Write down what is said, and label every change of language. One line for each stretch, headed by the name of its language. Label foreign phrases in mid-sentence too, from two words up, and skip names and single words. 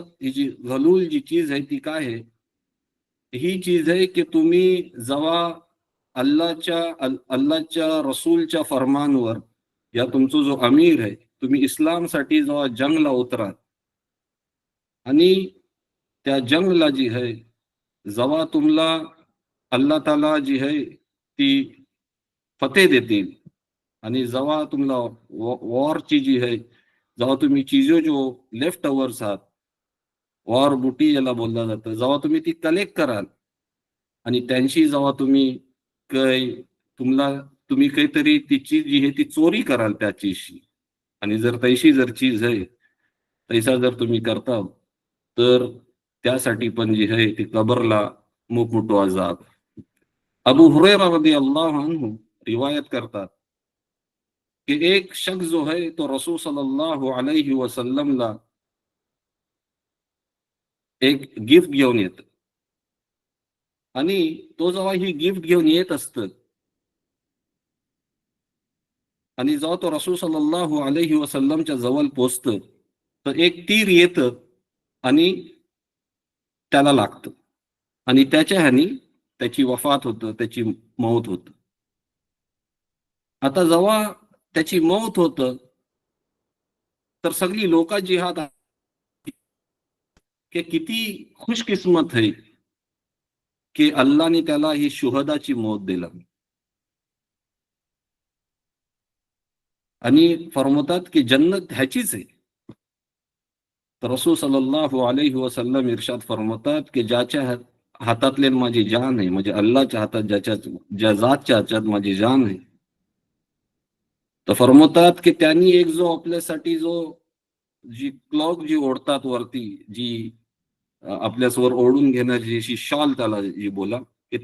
Marathi: ही जी घलूल जी चीज आहे ती काय आहे, ही चीज आहे की तुम्ही जेव्हा अल्लाहच्या रसूलच्या फरमानवर या तुमचा जो अमीर आहे तुम्ही इस्लामसाठी जेव्हा जंगला उतराल आणि त्या जंगला जी आहे जेव्हा तुम्हाला अल्लाह ताला जी आहे ती फतेह देतील आणि जेव्हा तुम्हाला वॉरची जी आहे जेव्हा तुम्ही चीजो जो
English: left overs
Marathi: आहात
English: war booty
Marathi: ज्याला बोललं जातं जेव्हा तुम्ही ती कलेक्ट कराल आणि त्यांशी जेव्हा तुम्ही काही तुम्हाला तुम्ही काहीतरी ती चीज जी आहे ती चोरी कराल त्या चीजशी आणि जर तैशी जर चीज आहे तैसा जर तुम्ही करता तर त्यासाठी पण जी आहे ती कबरला मोठमोठो अजाब. अबू हुरैरा
Arabic: رضي الله عنه
Marathi: रिवायत करतात की एक शख्स जो है तो रसूल
Arabic: صلى الله عليه وسلم
Marathi: ला एक गिफ्ट घेऊन येत आणि तो जेव्हा ही गिफ्ट घेऊन येत असत आणि जेव्हा तो रसूल
Arabic: صلى الله عليه وسلم
Marathi: जवळ पोचत तर एक तीर येतं आणि त्याला लागतं आणि त्याच्या ह्यानी त्याची वफात होतं त्याची मौत होतं. आता जेव्हा त्याची मौत होतं तर सगळी लोक जी आहात की किती खुशकिस्मत आहे की अल्लाहने त्याला ही शुहदाची मौत दिला आणि फरमवतात की जन्नत ह्याचीच आहे. तर रसूल
Arabic: صلى الله عليه وسلم
Marathi: इरशाद फरमवतात की ज्याच्या हातातले माझी जान आहे म्हणजे अल्लाहच्या हातात ज्याच्या ज्या जातच्या हातात माझी जान आहे तर फरमवतात की त्यांनी एक जो आपल्यासाठी जो जी क्लॉक जी ओढतात वरती जी आपल्यासवर ओढून घेण्याची अशी शॉल त्याला जी बोला की